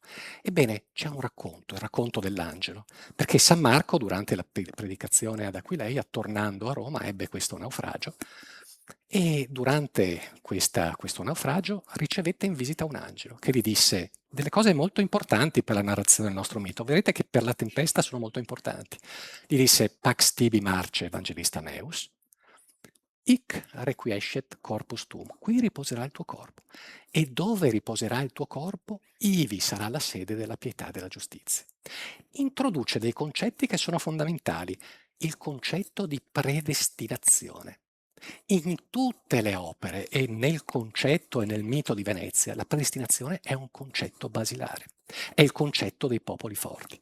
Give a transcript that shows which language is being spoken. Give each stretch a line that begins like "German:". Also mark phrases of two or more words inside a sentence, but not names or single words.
Italian: Ebbene, c'è un racconto, il racconto dell'angelo, perché San Marco, durante la predicazione ad Aquileia, tornando a Roma, ebbe questo naufragio e durante questo naufragio ricevette in visita un angelo che gli disse delle cose molto importanti per la narrazione del nostro mito. Vedete che per la tempesta sono molto importanti. Gli disse:
Latin: Pax tibi marce evangelista meus, hic requiescet corpus tuum,
Italian: qui riposerà il tuo corpo, e dove riposerà il tuo corpo, ivi sarà la sede della pietà e della giustizia. Introduce dei concetti che sono fondamentali, il concetto di predestinazione. In tutte le opere e nel concetto e nel mito di Venezia, la predestinazione è un concetto basilare, è il concetto dei popoli forti.